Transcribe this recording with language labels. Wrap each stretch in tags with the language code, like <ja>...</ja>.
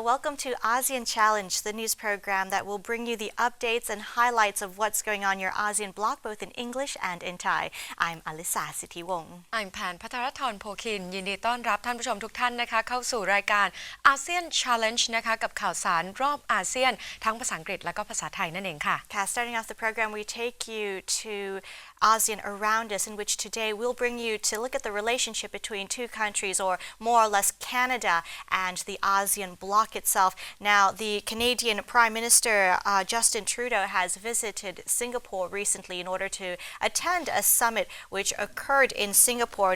<en>Welcome to ASEAN Challenge, the news program that will bring you the updates and highlights of what's going on in your ASEAN bloc, both in English and in Thai. I'm Alisa Sitiwong.</en> <th>I'm แพน พัทรธร โพคิน ยินดีต้อนรับท่านผู้ชมทุกท่านนะคะเข้าสู่รายการ ASEAN Challenge นะคะกับข่าวสารรอบอาเซียนทั้งภาษาอังกฤษและก็ภาษาไทยนั่นเองค่ะ</th> <en>Starting off the program, we take you to ASEAN around us, in which today we'll bring you to look at the relationship between two countries, or more or less Canada and the ASEAN bloc itself. Now, the Canadian Prime Minister Justin Trudeau has visited Singapore recently in order to attend a summit which occurred in Singapore.</en>